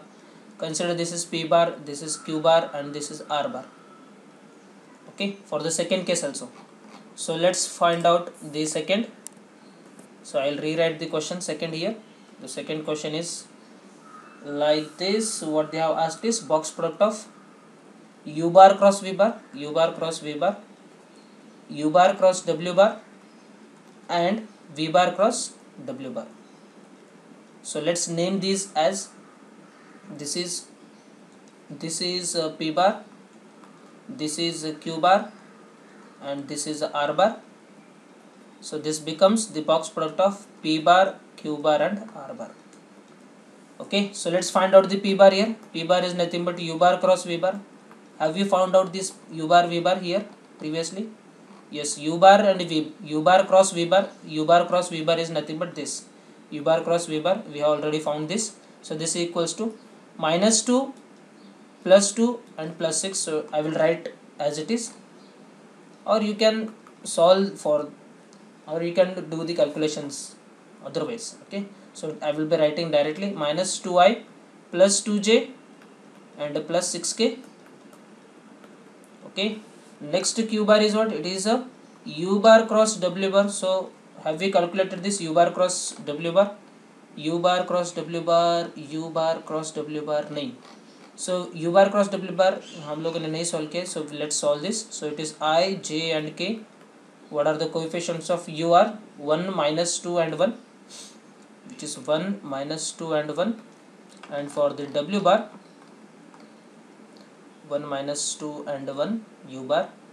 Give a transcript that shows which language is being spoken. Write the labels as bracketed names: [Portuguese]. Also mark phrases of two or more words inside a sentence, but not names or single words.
[English] Consider this is p bar, this is q bar, and this is r bar. Okay, for the second case also. So let's find out the second. So I'll rewrite the question second here. The second question is like this. What they have asked is box product of u bar cross v bar, u bar cross v bar, u bar cross w bar, and v bar cross w bar. So let's name these as, this is p bar, this is q bar, and this is r bar. So this becomes the box product of p bar, q bar, and r bar. Okay, so let's find out the p bar here. P bar is nothing but u bar cross v bar. Have we found out this u bar v bar here previously? Yes, u bar and u bar cross v bar. U bar cross v bar is nothing but this. U bar cross v bar, we have already found this. So this is equals to minus 2 plus 2 and plus 6. So I will write as it is, or you can solve for, or you can do the calculations otherwise. Okay, so I will be writing directly minus 2i plus 2j and plus 6k. Okay, next q bar is what? It is a u bar cross w bar. So have we calculated this u bar cross w bar? U bar cross w bar, u bar cross w bar नहीं. So u bar cross w bar [Hindi] हम लोगों ने नहीं [English] solve किया. So let's solve this. So it is I, j and k. What are the coefficients of u are? 1 minus 2 and 1, which is 1 minus 2 and 1. And for the w bar, 1 minus 2 and 1 u bar.